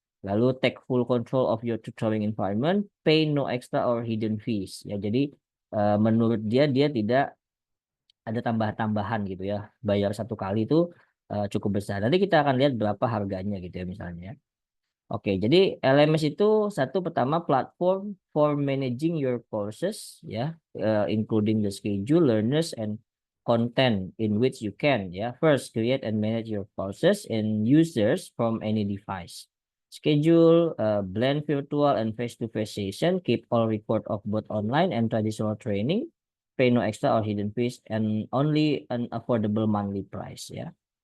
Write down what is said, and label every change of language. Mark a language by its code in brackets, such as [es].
[en] Lalu take full control of your tutoring environment, pay no extra or hidden fees. [id] Ya, jadi menurut dia tidak ada tambahan-tambahan gitu ya. Bayar satu kali itu cukup besar. Nanti kita akan lihat berapa harganya gitu ya misalnya. Oke, jadi LMS itu satu pertama [en] platform for managing your courses ya, including the schedule, learners, and content in which you can ya first create and manage your courses and users from any device. Schedule, blend virtual and face-to-face session, keep all record of both online and traditional training, pay no extra or hidden fees, and only an affordable monthly price ya.